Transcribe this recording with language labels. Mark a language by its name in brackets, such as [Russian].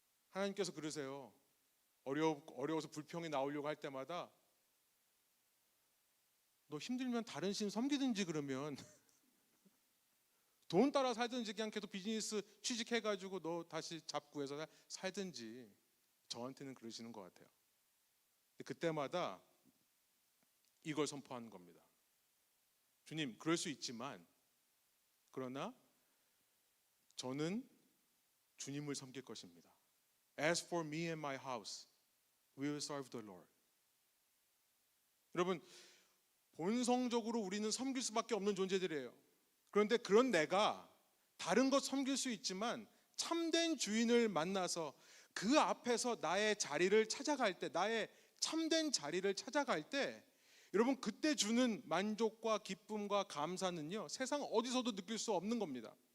[Korean] 하나님께서 그러세요. 어려워서 불평이 나오려고 할 때마다 너 힘들면 다른 신 섬기든지, 그러면 돈 따라 살든지 그냥 계속 비즈니스 취직해가지고 너 다시 잡구해서 살든지, 저한테는 그러시는 것 같아요. 그때마다 이걸 선포하는 겁니다. 주님, 그럴 수 있지만 그러나 저는 주님을 섬길 것입니다. [English] As for me and my house, we will serve the Lord. [Korean] 여러분, 본성적으로 우리는 섬길 수밖에 없는 존재들이에요. 그런데 그런 내가 다른 것 섬길 수 있지만 참된 주인을 만나서 그 앞에서 나의 자리를 찾아갈 때, 나의 참된 자리를 찾아갈 때, 여러분, 그때 주는 만족과 기쁨과 감사는요, 세상 어디서도 느낄 수 없는 겁니다.